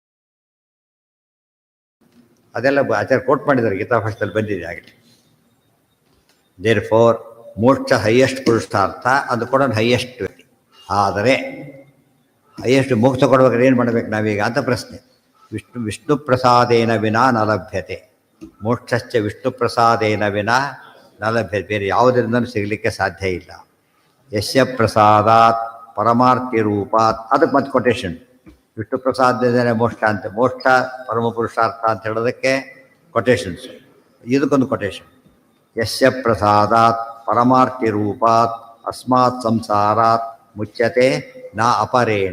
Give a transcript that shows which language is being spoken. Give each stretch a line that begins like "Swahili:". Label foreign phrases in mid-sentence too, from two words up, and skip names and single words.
Kannada: ಅದೆಲ್ಲ ಆಚಾರ್ಯ ಕೋಟ್ ಮಾಡಿದ್ದಾರೆ, ಗೀತಾಭಾಷ್ಯದಲ್ಲಿ ಬಂದಿದೆ ಆಗಲಿ.
English: there fore
Kannada: ಮೋಕ್ಷ ಹೈಯೆಸ್ಟ್ ಪುರುಷಾರ್ಥ, ಅದು ಕೊಡೋದು ಹೈಯೆಸ್ಟ್. ಆದರೆ ಹೈಯೆಸ್ಟ್ ಮೋಕ್ಷ ಕೊಡ್ಬೇಕಾದ್ರೆ ಏನು ಮಾಡಬೇಕು ನಾವೀಗ ಅಂತ ಪ್ರಶ್ನೆ.
Sanskrit: ವಿಷ್ಣು ಪ್ರಸಾದೇನ ವಿನಾ ನ ಲಭ್ಯತೆ. ಮೋಕ್ಷಶ್ಚ ವಿಷ್ಣು ಪ್ರಸಾದೇನ ವಿನಾ ನ ಲಭ್ಯತೆ.
Kannada: ಬೇರೆ ಯಾವುದರಿಂದಲೂ ಸಿಗಲಿಕ್ಕೆ ಸಾಧ್ಯ ಇಲ್ಲ.
Sanskrit: ಯಸ್ಯ ಪ್ರಸಾದಾತ್ ಪರಮಾರ್ಥಿ ರೂಪಾತ್,
Kannada: ಅದಕ್ಕೆ ಮತ್ತೆ ಕೊಟೇಶನ್. ವಿಷ್ಣು ಪ್ರಸಾದದಿಂದ ಮೋಕ್ಷ ಅಂತ, ಮೋಕ್ಷ ಪರಮ ಪುರುಷಾರ್ಥ ಅಂತ ಹೇಳೋದಕ್ಕೆ ಕೊಟೇಶನ್ಸ್. ಇದಕ್ಕೊಂದು ಕೊಟೇಶನ್.
Sanskrit: ಯಸ್ಯ ಪ್ರಸಾದಾತ್ ಪರಮಾರ್ಥಿ ರೂಪಾತ್ ಅಸ್ಮಾತ್ ಸಂಸಾರಾತ್ ಮುಚ್ಯತೆ ನ ಅಪರೇಣ.